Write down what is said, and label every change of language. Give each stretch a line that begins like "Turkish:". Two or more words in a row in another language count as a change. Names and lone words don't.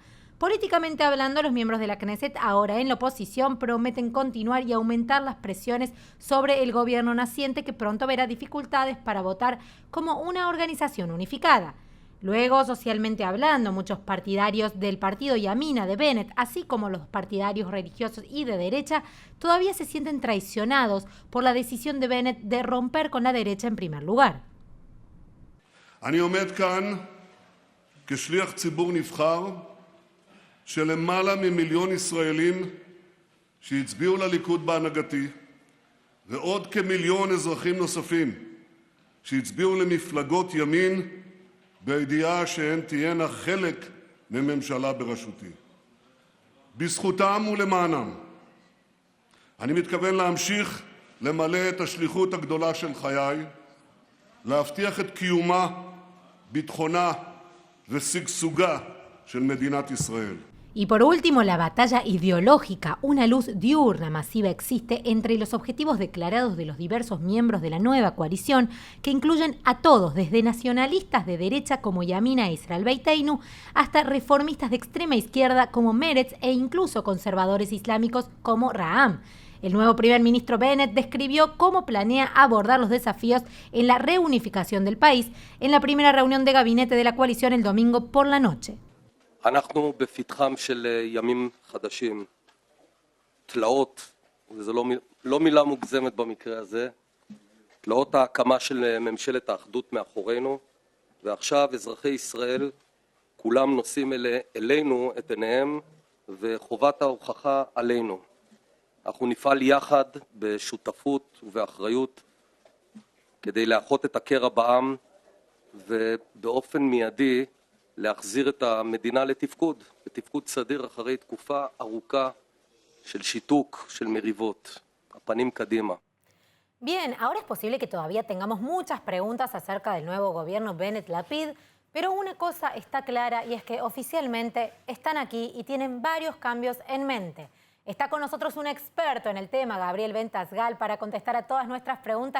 Spanish: Políticamente hablando, los miembros de la Knesset, ahora en la oposición, prometen continuar y aumentar las presiones sobre el gobierno naciente, que pronto verá dificultades para votar como una organización unificada. Luego, socialmente hablando, muchos partidarios del partido Yamina de Bennett, así como los partidarios religiosos y de derecha, todavía se sienten traicionados por la decisión de Bennett de romper con la derecha en primer lugar.
Hebrew: אני עומד כאן כשליח ציבור נבחר של למעלה ממיליון ישראלים שהצביעו לליכוד בהנהגתי ועוד כמיליון אזרחים נוספים שהצביעו למפלגות ימין בידיעה שהן תהיינה חלק מממשלה בראשותי. בזכותם ולמענם אני מתכוון להמשיך למלא את השליחות הגדולה של חיי, להבטיח את קיומה, ביטחונה ושגשוגה של מדינת ישראל.
Spanish: Y por último, la batalla ideológica. Una luz diurna masiva existe entre los objetivos declarados de los diversos miembros de la nueva coalición, que incluyen a todos, desde nacionalistas de derecha como Yamina e Israel Beiteinu, hasta reformistas de extrema izquierda como Meretz e incluso conservadores islámicos como Ra'am. El nuevo primer ministro Bennett describió cómo planea abordar los desafíos en la reunificación del país en la primera reunión de gabinete de la coalición el domingo por la noche.
Hebrew: אנחנו בפתחם של ימים חדשים, תלאות, וזו לא מילה מוגזמת במקרה הזה, תלאות ההקמה של ממשלת האחדות מאחורינו, ועכשיו אזרחי ישראל כולם נושאים אלינו את עיניהם, וחובת ההוכחה עלינו. אנחנו נפעל יחד בשותפות ובאחריות כדי לאחות את הקרע בעם, ובאופן מיידי להחזיר את המדינה לתפקוד סדיר אחרי תקופה ארוכה של שיתוק, של מריבות. הפנים קדימה.
Spanish: Bien, ahora es posible que todavía tengamos muchas preguntas acerca del nuevo gobierno Bennett-Lapid, pero una cosa está clara y es que oficialmente están aquí y tienen varios cambios en mente. Está con nosotros un experto en el tema, Gabriel Ventasgal, para contestar a todas nuestras preguntas.